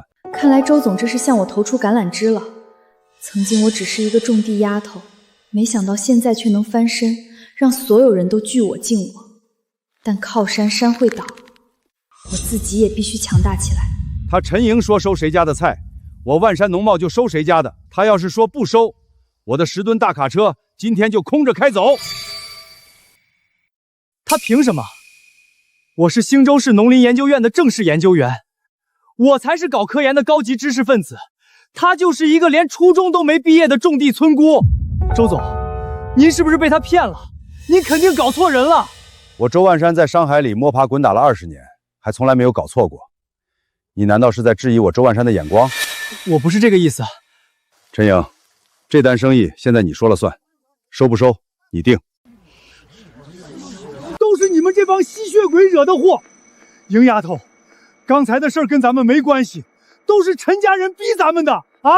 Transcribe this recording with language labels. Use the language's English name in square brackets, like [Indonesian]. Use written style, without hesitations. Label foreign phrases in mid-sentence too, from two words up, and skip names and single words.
[Chinese] 看來周總這是向我投出橄欖枝了。曾經我只是一個種地丫頭，沒想到現在卻能翻身，讓所有人都懼我敬我。但靠山山會倒，我自己也必須強大起來。他陳英說收誰家的菜，我萬山農貿就收誰家的。他要是說不收，我的10噸大卡車今天就空着開走。他憑什麼？我是興州市農林研究院的正式研究員，我才是搞科研的高級知識分子，他就是一個連初中都沒畢業的種地村姑。周總，您是不是被他騙了？您肯定搞錯人了。我周萬山在商海裡摸爬滾打了20年，還從來沒有搞錯過。你難道是在質疑我周萬山的眼光？我不是這個意思。陳英，這單生意現在你說了算，收不收你定。都是你們這幫吸血鬼惹的禍。瑩丫頭，剛才的事兒跟咱們沒關係，都是陳家人逼咱們的啊！